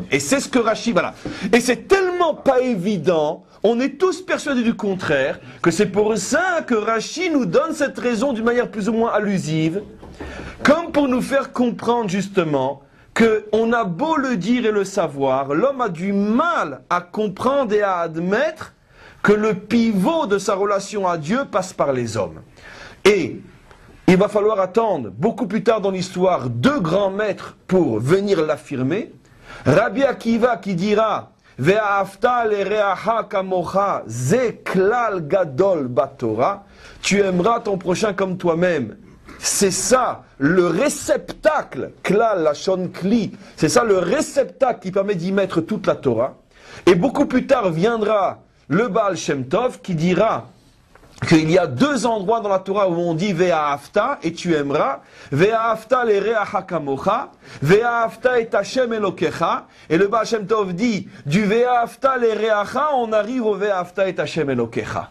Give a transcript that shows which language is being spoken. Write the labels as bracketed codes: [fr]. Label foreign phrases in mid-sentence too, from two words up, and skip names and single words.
[fr] Et c'est ce que Rashi, voilà. Et c'est tellement pas évident, on est tous persuadés du contraire, que c'est pour ça que Rashi nous donne cette raison d'une manière plus ou moins allusive, comme pour nous faire comprendre justement qu'on a beau le dire et le savoir, l'homme a du mal à comprendre et à admettre que le pivot de sa relation à Dieu passe par les hommes. Et il va falloir attendre beaucoup plus tard dans l'histoire 2 grands maîtres pour venir l'affirmer. [he] Rabbi Akiva [fr] qui dira [he] ואהבת לרעך כמוך זה כלל גדול בתורה, [fr] tu aimeras ton prochain comme toi-même. C'est ça le réceptacle, [he] כלל לשון כלי, [fr] c'est ça le réceptacle qui permet d'y mettre toute la Torah. Et beaucoup plus tard viendra le Baal Shem Tov qui dira qu'il y a 2 endroits dans la Torah où on dit Ve'ahavta et tu aimeras, [he] ואהבת לרעך כמוך, ואהבת את השם אלוקיך, [fr] et le Baal Shem Tov dit du [he] ואהבת לרעך [fr] on arrive au [he] ואהבת את השם אלוקיך.